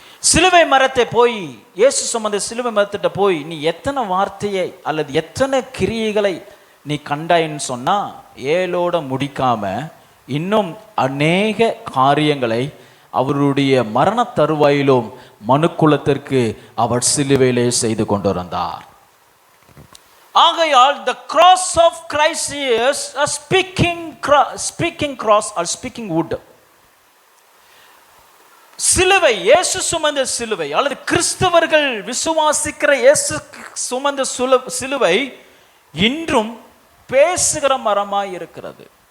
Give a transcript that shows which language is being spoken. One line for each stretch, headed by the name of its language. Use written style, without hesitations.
Tamil: சிலுவை மரத்தை போய் இயேசு சுமந்த சிலுவை மரத்திட்ட போய் நீ எத்தனை வார்த்தையை அல்லது எத்தனை கிரியைகளை நீ கண்டாயின்னு சொன்னா 7ஓட முடிக்காம இன்னும் அநேக காரியங்களை அவருடைய மரண தருவாயிலும் மனுக்குலத்திற்கு அவர் சிலுவையிலே செய்து கொண்டு வந்தார். ஆகையால்
English: the cross of Christ is a speaking cross or speaking wood.
Tamil: சிலுவை, இயேசு சுமந்த சிலுவை அல்லது கிறிஸ்தவர்கள் விசுவாசிக்கிற இயேசு சுமந்த சிலுவை இன்றும் பேசுகிற மரமாய் இருக்கிறது.